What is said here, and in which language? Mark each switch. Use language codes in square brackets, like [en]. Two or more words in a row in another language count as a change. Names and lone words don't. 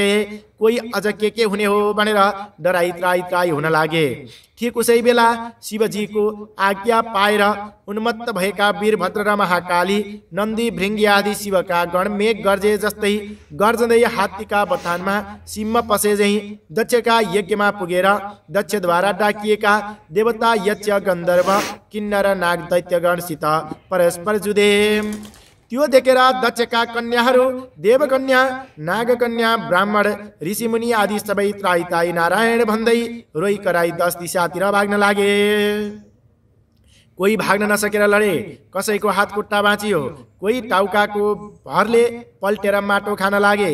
[ne] कोही अझ के हुने हो भनेर डराई त्राही हुन लागे। ठीक उसै बेला शिवजीको आज्ञा पाएर उन्मत्त भएका वीरभद्र र महाकाली नन्दी भृङ्गी आदि शिवका गण मेघ गर्जे जस्तै गर्जँदै हात्तीका बथानमा सिंह पसे झैँ दक्षका यज्ञमा पुगेर दक्षद्वारा डाकिएका देवता यक्ष गन्धर्व किन्नर नाग दैत्यगणसित परस्पर जुधे। त्यो देखेर दक्षका कन्याहरू देवकन्या नागकन्या ब्राह्मण ऋषिमुनि आदि सबै त्राही नारायण भन्दै रोइ कराई 10 दिशातिर भाग्न लागे। कोही भाग्न नसकेर लडे, कसैको हात खुट्टा बाँचियो, कोही टाउकाको भरले पल्टेर माटो खान लागे।